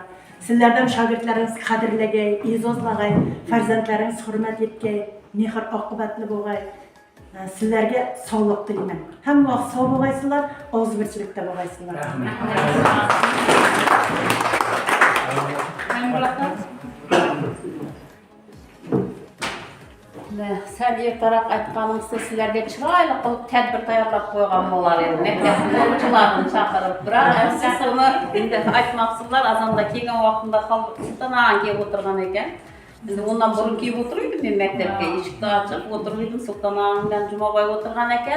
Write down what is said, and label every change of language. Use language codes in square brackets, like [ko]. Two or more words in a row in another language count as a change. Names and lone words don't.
[uz] Sizlardan shogirdlaringiz qadrlagay, e'zozlagay, farzandlaringiz hurmat etgay, mehr oqibatli bo'lgay. Sizlarga sog'lik tilayman. Hamma vaqt sog' bo'lgaysizlar, ozg'irchilikda bo'lgaysizlar. Sel ertarak aytqanыңызda sizlarga chiroyli qilib tadbir tayyorlab qo'ygan bo'lar edi. Maktabda o'quvchilarni chaqirib, biroq siz uni endi aytmoqsizlar, azonda kelgan vaqtida xalqdan kelib o'tirgan ekan. Endi ondan burun kelib o'tirdim men maktabga, eshikni ochib o'tirdim, Sulton bilan Jumaboy o'tirgan ekan.